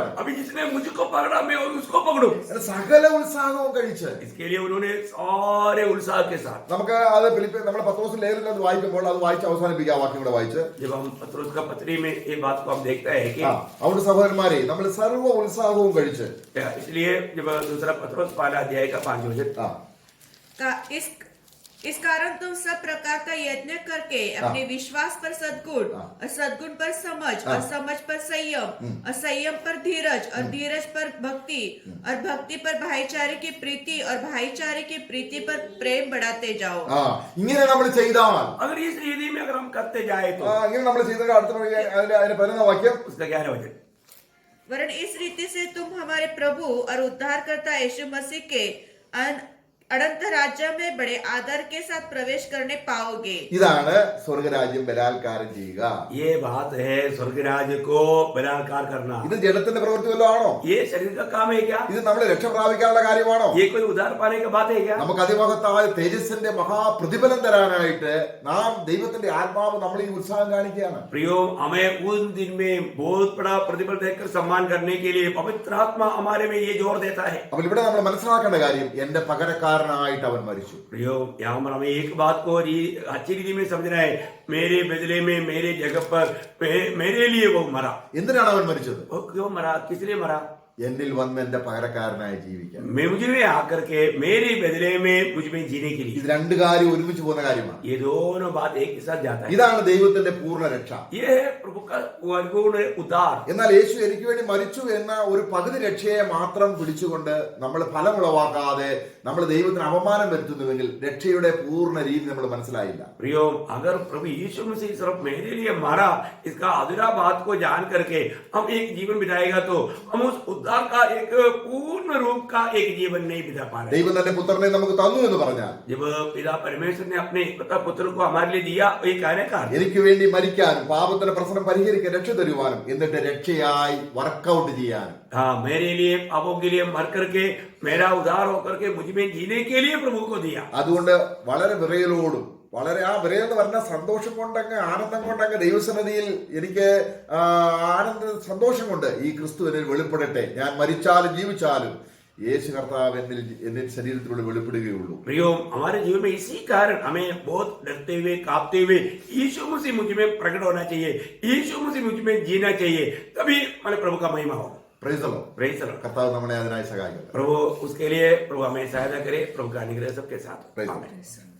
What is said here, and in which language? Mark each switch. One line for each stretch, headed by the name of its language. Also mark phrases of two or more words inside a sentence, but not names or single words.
Hindi: अभी जिसने मुझको पकड़ा मैं उसको पकड़ूं.
Malayalam: സകല ഉത്സാഹവും കഴിച്ച്
Hindi: इसके लिए उन्होंने सारे उत्साह के साथ,
Malayalam: നമുക്ക് അത് നമ്മൾ പത്രോസിന്റെ ലേഖനത്തിൽ അത് വായിക്കുമ്പോൾ അത് വായിച്ച് അവസാനിപ്പിക്കുക. ആ വാക്യം കൂടെ വായിച്ച്
Hindi: जब हम पत्रोस का पत्री में ये बात को हम देखते हैं कि
Malayalam: അവിടെ സഹോദരന്മാരെ നമ്മൾ സർവ്വ ഉത്സാഹവും കഴിച്ച്,
Hindi: इसलिए जब दूसरा पत्रोस पहला अध्याय का 5 वचन, इस कारण तुम सब प्रकार का यत्न करके अपने विश्वास पर सद्गुण और सद्गुण पर समझ और समझ पर संयम और संयम पर धीरज और धीरज पर भक्ति और भक्ति पर भाईचारे की प्रीति और भाईचारे की प्रीति पर प्रेम बढ़ाते जाओ.
Malayalam: ഇങ്ങനെ നമ്മൾ ചെയ്താൽ,
Hindi: अगर इस रीति में अगर हम करते जाए तो
Malayalam: ഇങ്ങനെ നമ്മൾ ചെയ്ത അടുത്ത അതിന്റെ 11 വാക്യം,
Hindi: उसका 11 वचन, वरन इस रीति से तुम हमारे प्रभु और उद्धारकर्ता यीशु मसीह के अनंत राज्य में बड़े आदर के साथ प्रवेश करने पाओगे.
Malayalam: ഇതാണ് സ്വർഗരാജ്യം ബലാത്കാരം ചെയ്യുക.
Hindi: ये बात है स्वर्ग राज्य को बलात्कार करना.
Malayalam: ഇത് ജഡത്തിന്റെ പ്രവൃത്തി വല്ലതും ആണോ?
Hindi: ये शरीर का काम है क्या?
Malayalam: ഇത് നമ്മളെ രക്ഷ പ്രാപിക്കാനുള്ള കാര്യമാണോ?
Hindi: ये कोई उद्धार पाने की बात है क्या?
Malayalam: നമുക്ക് അതിമഹത്തായ തേജസ്സിന്റെ മഹാപ്രതിഫലം തരാനായിട്ട് നാം ദൈവത്തിന്റെ ആത്മാവ് നമ്മൾ ഈ ഉത്സാഹം കാണിക്കുകയാണ്.
Hindi: प्रियो, हमें उन दिन में बहुत बड़ा प्रतिफल देकर सम्मान करने के लिए पवित्र आत्मा हमारे में ये जोर देता है.
Malayalam: അപ്പോൾ ഇവിടെ നമ്മൾ മനസ്സിലാക്കേണ്ട കാര്യം, എന്റെ പകരക്കാരനായിട്ട് അവൻ മരിച്ചു.
Hindi: प्रियो, यहाँ पर हमें एक बात को अच्छी रीति में समझना है, मेरे बदले में मेरे जगह पर मेरे लिए वो मरा.
Malayalam: എന്തിനാണ് അവൻ മരിച്ചത്?
Hindi: वो क्यों मरा, किस लिए मरा?
Malayalam: എന്നിൽ വന്ന് എന്റെ പകരക്കാരനായി ജീവിക്കാൻ.
Hindi: मुझ में आकर के मेरे बदले में मुझ में जीने के लिए.
Malayalam: ഇത് രണ്ട് കാര്യം ഒരുമിച്ച് പോകുന്ന കാര്യമാണ്.
Hindi: ये दोनों बात एक के साथ जाता है.
Malayalam: ഇതാണ് ദൈവത്തിന്റെ പൂർണ്ണ രക്ഷ.
Hindi: ये है प्रभु का पूर्ण उद्धार.
Malayalam: എന്നാൽ യേശു എനിക്ക് വേണ്ടി മരിച്ചു എന്ന ഒരു പകുതി രക്ഷയെ മാത്രം പിടിച്ചുകൊണ്ട് നമ്മൾ ഫലമുളവാക്കാതെ നമ്മൾ ദൈവത്തിന് അപമാനം വരുത്തുന്നുവെങ്കിൽ രക്ഷയുടെ പൂർണ്ണ രീതി നമ്മൾ മനസ്സിലായില്ല.
Hindi: प्रियो, अगर प्रभु यीशु मसीह सिर्फ मेरे लिए मरा, इसका अधूरा बात को जान करके हम एक जीवन बिताएगा तो हम उस उद्धार का एक पूर्ण रूप का एक जीवन नहीं बिता पा रहे.
Malayalam: ദൈവം തന്റെ പുത്രനെ നമുക്ക് തന്നു എന്ന് പറഞ്ഞാൽ,
Hindi: जब पिता परमेश्वर ने अपने एकलौता पुत्र को हमारे लिए दिया, ये कहने का
Malayalam: എനിക്ക് വേണ്ടി മരിക്കാനും പാപത്തിന്റെ പ്രശ്നം പരിഹരിക്കാൻ രക്ഷ തരുവാനും എന്നിട്ട് രക്ഷയായി വർക്കൗട്ട് ചെയ്യാനും,
Hindi: हाँ, मेरे लिए पापों के लिए मर करके मेरा उद्धार होकर के मुझ में जीने के लिए प्रभु को दिया.
Malayalam: അതുകൊണ്ട് വളരെ വിറയലോടും വളരെ ആ വിറയെന്ന് പറഞ്ഞ സന്തോഷം കൊണ്ടങ്ങ് ആനന്ദം കൊണ്ടങ്ങ് ദൈവസന്നിധിയിൽ എനിക്ക് സന്തോഷം കൊണ്ട് ഈ ക്രിസ്തു എന്നിൽ വെളിപ്പെടട്ടെ, ഞാൻ മരിച്ചാലും ജീവിച്ചാലും യേശു കർത്താവ് എന്നിൽ ശരീരത്തിലൂടെ വെളിപ്പെടുകയുള്ളൂ.
Hindi: प्रियो, हमारे जीवन में इसी कारण हमें बहुत डरते हुए कांपते हुए यीशु मसीह मुझ में प्रकट होना चाहिए, यीशु मसीह मुझ में जीना चाहिए, तभी हमारे प्रभु का महिमा होगा.
English: Praise the Lord. Praise the Lord.
Malayalam: കർത്താവ് നമ്മളെ അതിനായി സഹായിക്കട്ടെ.
Hindi: प्रभु उसके लिए प्रभु हमें सहायता करे. प्रभु का अनुग्रह सबके साथ.
English: Praise the
Hindi: आमीन.
English: Lord.